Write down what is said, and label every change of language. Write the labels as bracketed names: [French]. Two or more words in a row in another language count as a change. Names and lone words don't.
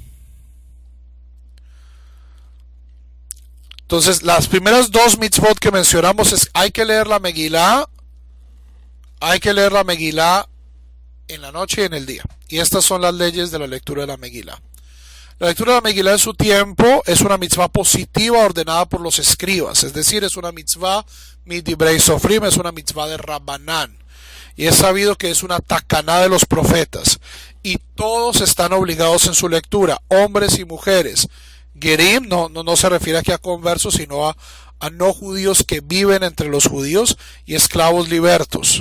[Spanish] Entonces, las primeras 2 mitzvot que mencionamos es hay que leer la Megilá en la noche y en el día. Y estas son las leyes de la lectura de la Megilá. La lectura de la Megilá en su tiempo es una mitzvah positiva ordenada por los escribas, es decir, es una mitzvah [Hebrew] מדברי סופרים, [Spanish] es una mitzvah de Rabbanán. Y es sabido que es una takaná de los profetas. Y todos están obligados en su lectura, hombres y mujeres. Gerim no se refiere aquí a conversos, sino a no judíos que viven entre los judíos y esclavos libertos.